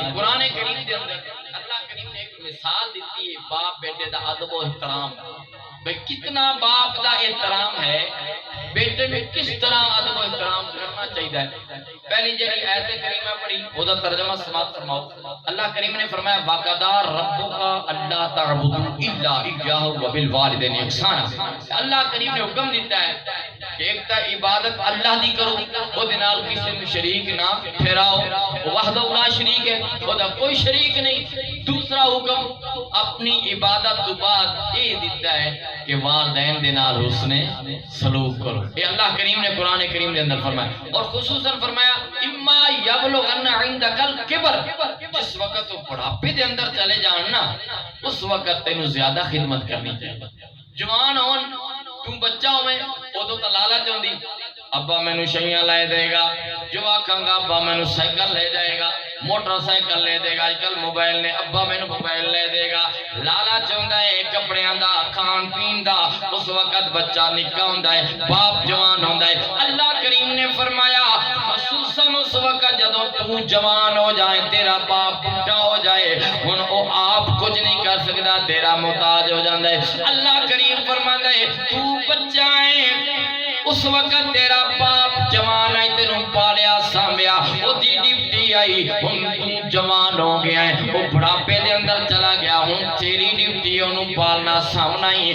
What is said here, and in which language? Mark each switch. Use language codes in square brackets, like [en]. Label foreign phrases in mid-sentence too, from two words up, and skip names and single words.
[pa] قرآن کریم دے اندر اللہ کریم نے ایک مثال دیتی ہے باپ بیٹے دا ادب و احترام، بھئی کتنا باپ دا احترام ہے، بیٹے میں کس طرح ادب و احترام کرنا چاہیے ہے۔ پہلی جڑی آیت کریمہ پڑھی او دا ترجمہ سماعت فرماؤ۔ اللہ کریم نے فرمایا [ar] وَقَضَىٰ رَبُّكَ أَلَّا تَعْبُدُوا إِلَّا إِيَّاهُ وَبِالْوَالِدَيْنِ إِحْسَانًا۔ [pa] اللہ کریم نے حکم دیتا ہے کہ ایک تا عبادت اللہ دی کرو، او دے نال کسی نوں شریک نہ ٹھہراؤ، وحدہ لا شریک ہے، او دا کوئی شریک نہیں۔ دوسرا حکم اپنی عبادت تو بعد یہ دیتا ہے کہ والدین دے نال حسن سلوک کرو۔ یہ اللہ کریم نے قرآن کریم دے اندر فرمایا، اور خصوصاً فرمایا [ar] اما یبلغن عندک الکبر، [pa] جس وقت تو بڑھاپے دے اندر چلے جان نا اس وقت تینوں زیادہ خدمت کرنی چاہیے۔ جوان ہون تم بچہ ہوئے ادو تو لالچ ہوندی ابا مینوں شیاں لے دے گا، جو آکھاں گا ابا مینوں سائیکل لے جائے گا، موٹر سائیکل لے دے گا، آج کل موبائل نے ابا مینوں موبائل لے دے گا، لالچ ہوندا ہے کپڑیاں دا، کھان پین دا۔ اس وقت بچہ نکا ہوندا ہے، باپ جوان ہوندا ہے۔ اللہ کریم نے فرمایا خصوصاً اس وقت جدوں تو جوان ہو جائے، تیرا باپ بڈھا ہو جائے، ہن او آپ کچھ نہیں کر سکدا، تیرا محتاج ہو جاندا ہے۔ اللہ کریم فرماندا ہے تو بچہ ہے، اس وقت تیرا باپ جوان ہے، تینوں پالیا سامیا، وہ دی ڈیوٹی آئی، ہن تو جوان ہو گیا ہے، وہ بڑھاپے دے اندر چلا گیا، ہن تیری ڈیوٹی انہوں پالنا سامنا ہی۔